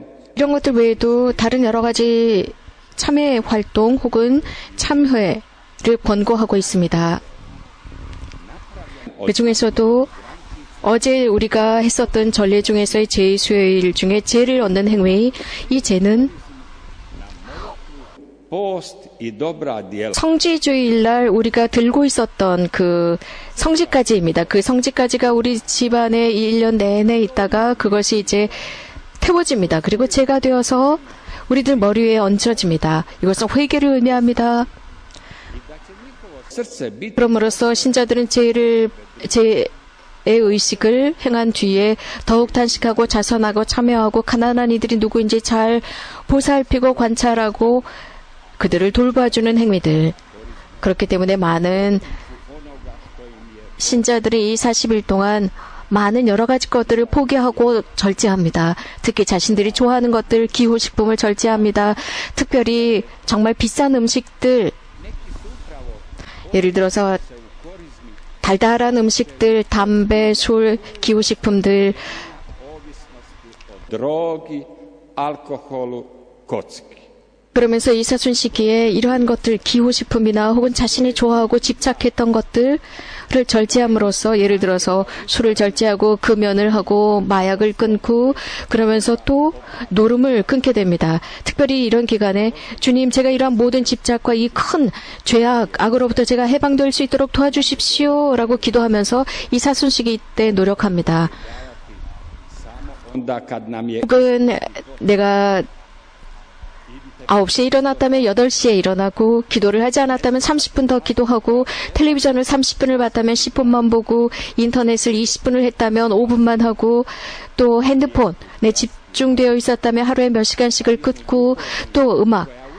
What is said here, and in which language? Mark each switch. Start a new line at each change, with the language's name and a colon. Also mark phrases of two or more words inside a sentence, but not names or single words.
Korean: 이런 것들 외에도 다른 여러 가지 참회 활동 혹은 참회를 권고하고 있습니다. 그 중에서도 어제 우리가 했었던 전례 중에서의 제수요일 중에 제를 얻는 행위, 이 제는
Croatian: post i dobra djela.
Korean: 성지주일날 우리가 들고 있었던 그 성지까지입니다. 그 성지까지가 우리 집안에 1년 내내 있다가 그것이 이제 태워집니다. 그리고 제가 되어서 우리들 머리 위에 얹혀집니다. 이것은 회개를 의미합니다.
Croatian: Srce biti
Korean: 그럼으로써 신자들은 제의 의식을 행한 뒤에 더욱 단식하고 자선하고 참여하고 가난한 이들이 누구인지 잘 보살피고 관찰하고 그들을 돌봐주는 행위들. 그렇기 때문에 많은 신자들이 이 40일 동안 많은 여러 가지 것들을 포기하고 절제합니다. 특히 자신들이 좋아하는 것들, 기호식품을 절제합니다. 특별히 정말 비싼 음식들, 예를 들어서 달달한 음식들, 담배, 술, 기호식품들,
Croatian: drogi, alkoholu, kocki.
Korean: 그러면서 이 사순 시기에 이러한 것들, 기호식품이나 혹은 자신이 좋아하고 집착했던 것들을 절제함으로써, 예를 들어서 술을 절제하고 금연을 하고 마약을 끊고 그러면서 또 노름을 끊게 됩니다. 특별히 이런 기간에 주님, 제가 이러한 모든 집착과 이 큰 죄악, 악으로부터 제가 해방될 수 있도록 도와주십시오 라고 기도하면서 이 사순 시기 때 노력합니다.
Croatian: Onda kad nam je
Korean: 혹은 내가 9시에 일어났다면 8시에 일어나고, 기도를 하지 않았다면 30분 더 기도하고, 텔레비전을 30분을 봤다면 10분만 보고, 인터넷을 20분을 했다면 5분만 하고, 또 핸드폰에 집중되어 있었다면 하루에 몇 시간씩을 끊고, 또 음악,